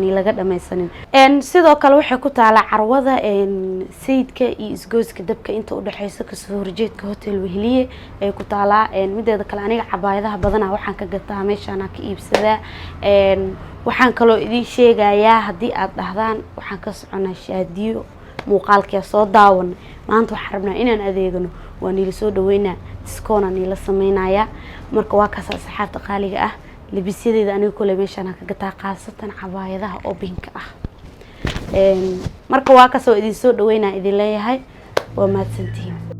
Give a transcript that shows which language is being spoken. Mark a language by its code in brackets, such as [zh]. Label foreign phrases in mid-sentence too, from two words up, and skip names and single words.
[so] laga dhameysanin sidoo kale waxay ku taala carwada sayidka iyo isgooska dabka inta u dhaxaysa ka soo horjeedka hotel Weheliye ay ku taala mideeda kale aniga cabaayadaha badan waxaan ka gataa meeshaan ka iibsadaa waxaan kaloo idin sheegayaa hadii aad dhahdaan waxaan ka soconaa shaadiyo muuqaalkii soo daawan maanta waxaan rabnaa inaan adeegano وانيل سو دوينا تسكونا نيلا سمينايا marka waa kaas asxaabta qaaliga ah labisyadeeda aniga kule meeshaan ka gataa qaasatan cabaayadaha oo binka ah marka waa kaas oo idin soo dhaweynaa idin leeyahay waa mahadsantihiin